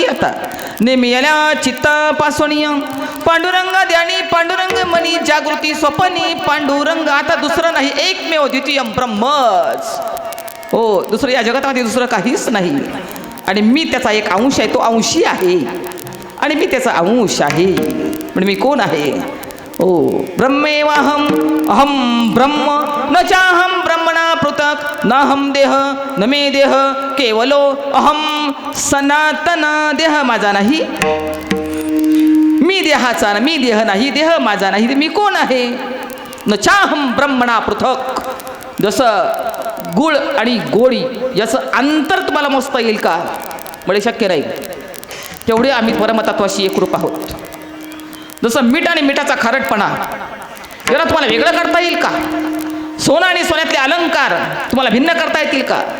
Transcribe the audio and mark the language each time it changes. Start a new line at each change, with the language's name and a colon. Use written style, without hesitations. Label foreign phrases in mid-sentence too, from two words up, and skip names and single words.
Marathi: आता नेहमी याला चित्तापासून पांडुरंग ध्यानी, पांडुरंग मनी जागृती स्वपनी पांडुरंग. आता दुसरं नाही,
Sanskrit: एकमेव द्वितीयम
Marathi: ब्रह्मच. हो, दुसरं या जगतामध्ये दुसरं काहीच नाही. आणि मी त्याचा एक अंश आहे, तो अंशी आहे, आणि मी त्याचा अंश आहे. पण मी कोण आहे?
Sanskrit: ओ ब्रह्मेवाहम, अहम ब्रह्म, न चाहम ब्रह्मणा पृथक, न हम देह न मे देह, केवलो अहम सनातन.
Marathi: देह माझा नाही, मी देहाचा, मी देह नाही, देह माझा नाही. मी कोण आहे?
Sanskrit: न चाहम ब्रह्मणा पृथक.
Marathi: जसं गुळ आणि गोळी याचं अंतर तुम्हाला मोजता येईल का? म्हणजे शक्य नाही. तेवढे आम्ही परमतत्वाशी एकरूप आहोत. जसं मीठ आणि मिठाचा खारटपणा याला तुम्हाला वेगळं करता येईल का? सोनं आणि सोन्यातले अलंकार तुम्हाला भिन्न करता येतील का?